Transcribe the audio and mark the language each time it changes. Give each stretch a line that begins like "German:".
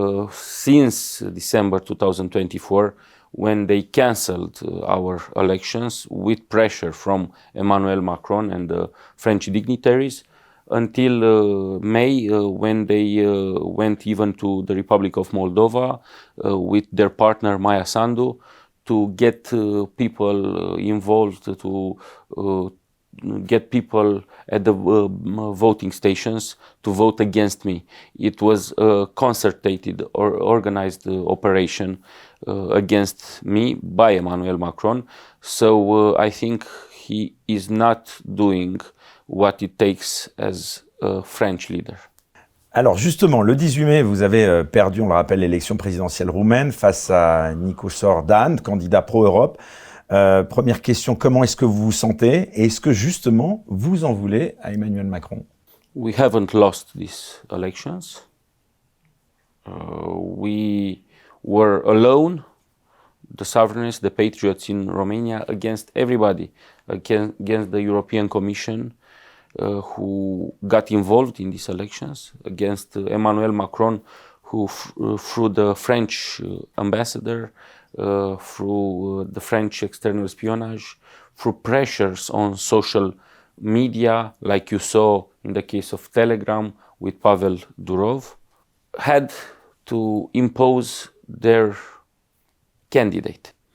English: since December 2024, when they cancelled our elections with pressure from Emmanuel Macron and the French dignitaries, until May, when they went even to the Republic of Moldova with their partner Maia Sandu to get people involved, to get people at the voting stations to vote against me. It was a concerted or organized operation against me by Emmanuel Macron. So I think he is not doing what it takes as a French leader.
French: Alors justement, le 18 mai, vous avez perdu, on le rappelle, l'élection présidentielle roumaine face à Nicosor Dan, candidat pro-Europe. Première question, comment est-ce que vous vous sentez? Et est-ce que justement, vous en voulez à Emmanuel Macron?
English: We haven't lost these elections. We were alone, the sovereignists, the patriots in Romania, against everybody, against the European Commission, who got involved in these elections, against Emmanuel Macron, who through the French ambassador, through the French external espionage, through pressures on social media, like you saw in the case of Telegram with Pavel Durov, had to impose their candidate.